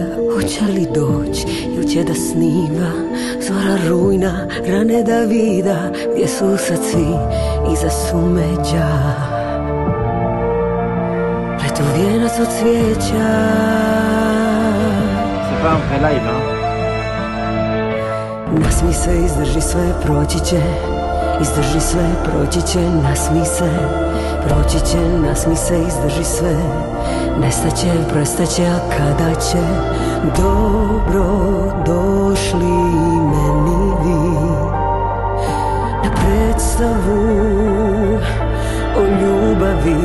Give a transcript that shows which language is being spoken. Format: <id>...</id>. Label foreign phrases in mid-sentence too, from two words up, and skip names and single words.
<hr>Hoće li doć ili će da snima zora rujna, rane Davida, gdje su sad svi iza sumeđa. Pletu vijenac od cvijeća.</hr> <fr>C'est pas un vrai live, hein.</fr> <hr>Nasmi se, izdrži sve, proći će. Izdrži sve, proći će, nasmi se. Proći će, nasmi se, izdrži sve. Nestaće, prestaće, a kada će? Dobro došli meni vi na predstavu o ljubavi.</hr>